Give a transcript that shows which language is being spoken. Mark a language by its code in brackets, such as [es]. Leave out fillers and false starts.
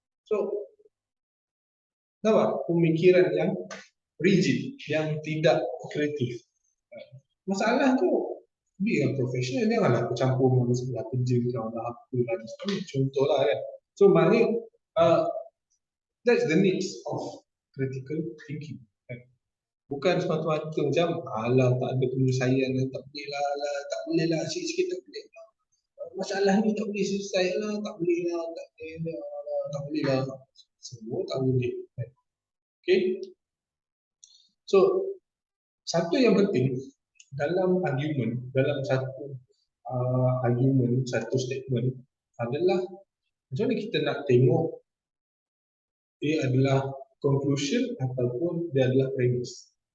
[ms] So, nampak pemikiran yang rigid, yang tidak kreatif. Masalah tu, dia yang profesional, dia janganlah aku campur dengan sebelah kerja kau lah, apa lah, contoh lah kan. So, maknanya, [en] that's the needs of critical thinking. [ms] Bukan semata-mata macam, alah tak ada penyelesaian, tak boleh lah, tak boleh lah, sikit-sikit tak boleh lah. Masalah ni tak boleh selesai lah, tak boleh lah, tak boleh lah. Semua tak boleh. Okay. So, satu yang penting dalam argument, dalam satu argument, satu statement adalah macam mana kita nak tengok dia adalah conclusion ataupun dia adalah premise.